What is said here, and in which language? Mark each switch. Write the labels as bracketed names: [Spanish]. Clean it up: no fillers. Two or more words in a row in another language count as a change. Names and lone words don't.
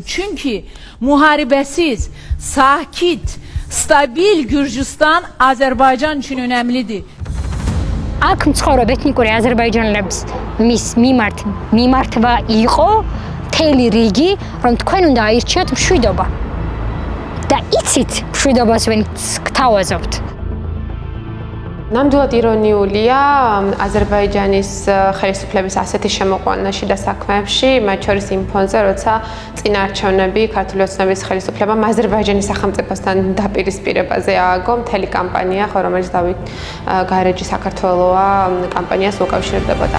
[Azerbaijani] Çünki muharibəsiz, sakit, stabil Gürcüstan Azərbaycan üçün önəmlidir. [Georgian] აქ მცხოვრებ ეთნიკური აზერბაიჯანელებს მის მიმართვა იყო მთელი რიგი, რომ თქვენ უნდა აირჩიოთ მშვიდობა. და იცით მშვიდობას ვინც გთავაზობთ. ნამდვილად ირონიულია აზერბაიჯანის ხელისუფლების ასეთი შემოყვანა შიდა საქმეებში, მათ შორის იმ ფონზე, როცა წინა არჩევნები ქართული ოცნების ხელისუფლებამ აზერბაიჯანის სახელმწიფოსთან დაპირისპირებაზე ააგო მთელი კამპანია, ხო, რომელიც დავით გარეჯი საქართველოა კამპანიას უკავშირდებოდა.